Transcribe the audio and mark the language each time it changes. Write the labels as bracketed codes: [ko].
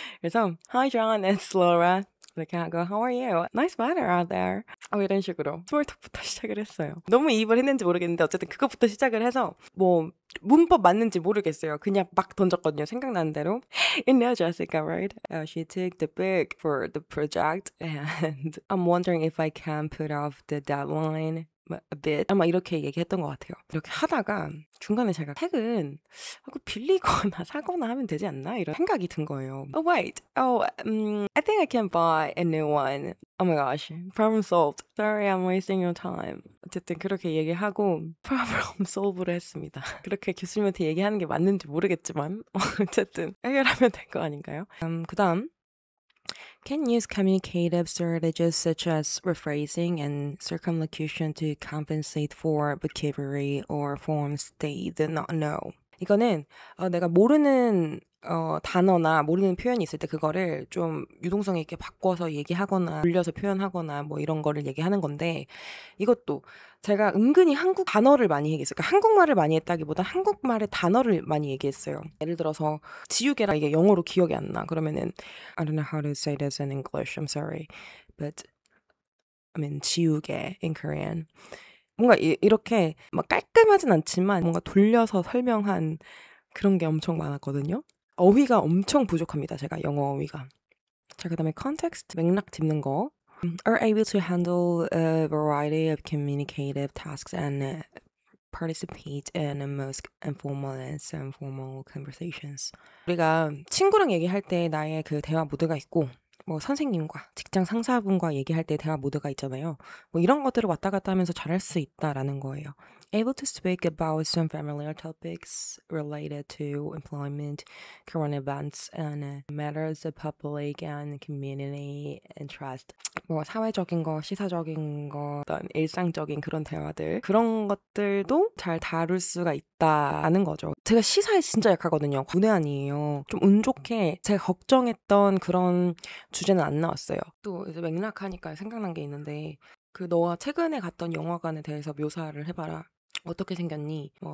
[ko] 그래서 [en] Hi John, it's Laura. [ko] 이렇게 하고 [en] How are you? Nice weather out there. [ko] 이런 식으로 스몰톡부터 시작을 했어요. 너무 이입을 했는지 모르겠는데 어쨌든 그것부터 시작을 해서 뭐 문법 맞는지 모르겠어요. 그냥 막 던졌거든요. 생각나는 대로. [en] You know Jessica, right? She took the book for the project and I'm wondering if I can put off the deadline a bit [ko] 아마 이렇게 얘기했던 것 같아요. 이렇게 하다가 중간에 제가 책은 빌리거나 사거나 하면 되지 않나? 이런 생각이 든 거예요. [en] Oh wait, I think I can buy a new one. Oh my gosh, problem solved. Sorry, I'm wasting your time. [ko] 어쨌든 그렇게 얘기하고 [en] problem solve [ko] 를 했습니다. 그렇게 교수님한테 얘기하는 게 맞는지 모르겠지만 어쨌든 해결하면 될 거 아닌가요? 그 다음 [en] can use communicative strategies such as rephrasing and circumlocution to compensate for vocabulary or forms they did not know. [ko] 이거는 내가 모르는 단어나 모르는 표현이 있을 때 그거를 좀 유동성 있게 바꿔서 얘기하거나 돌려서 표현하거나 뭐 이런 거를 얘기하는 건데 이것도 제가 은근히 한국 단어를 많이 얘기했어요. 그러니까 한국말을 많이 했다기보다 한국말의 단어를 많이 얘기했어요. 예를 들어서 지우개라 이게 영어로 기억이 안 나. 그러면은 [en] I don't know how to say this in English. I'm sorry. But I mean 지우개 in Korean. [ko] 뭔가 이렇게 막 깔끔하진 않지만 뭔가 돌려서 설명한 그런 게 엄청 많았거든요. 어휘가 엄청 부족합니다. 제가 영어 어휘가. 자, 그다음에 context 맥락 짚는 거. [en] Are able to handle a variety of communicative tasks and participate in the most informal and informal conversations. [ko] 우리가 친구랑 얘기할 때 나의 그 대화 모드가 있고 뭐 선생님과 직장 상사분과 얘기할 때 대화 모드가 있잖아요. 뭐 이런 것들을 왔다 갔다 하면서 잘할 수 있다라는 거예요. [en] Able to speak about some familiar topics related to employment, current events, and matters of public and community interest. [ko] 뭐 사회적인 거, 시사적인 거, 어떤 일상적인 그런 대화들 그런 것들도 잘 다룰 수가 있다는 거죠. 제가 시사에 진짜 약하거든요. 문외한이에요. 좀 운 좋게 제가 걱정했던 그런 주제는 안 나왔어요. 또 이제 맥락하니까 생각난 게 있는데 그 너가 최근에 갔던 영화관에 대해서 묘사를 해봐라. 어떻게 생겼니?